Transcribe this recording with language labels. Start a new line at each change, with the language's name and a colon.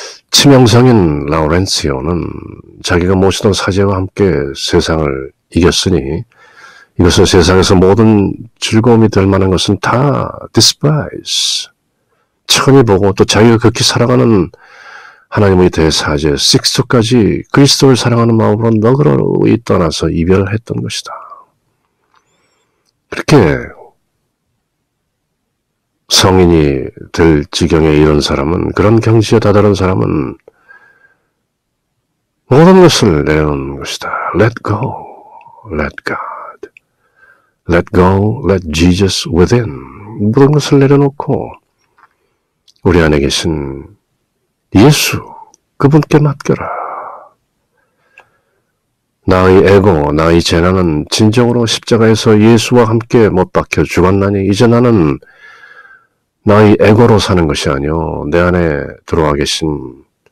Korean: 치명상인 라우렌시오는 자기가 모시던 사제와 함께 세상을 이겼으니 이것은 세상에서 모든 즐거움이 될 만한 것은 다 despise, 천히 보고 또 자기가 극히 사랑하는 하나님의 대사제 식스토까지 그리스도를 사랑하는 마음으로 너그러이 떠나서 이별했던 것이다. 그렇게 성인이 될 지경에 이른 사람은, 그런 경지에 다다른 사람은 모든 것을 내려놓는 것이다.
English: Let go, let God, let go, let Jesus within.
Korean: 모든 것을 내려놓고 우리 안에 계신 예수, 그분께 맡겨라. 나의 에고, 나의 재난은 진정으로 십자가에서 예수와 함께 못 박혀 죽었나니 이제 나는 나의 에고로 사는 것이 아니요 내 안에 들어와 계신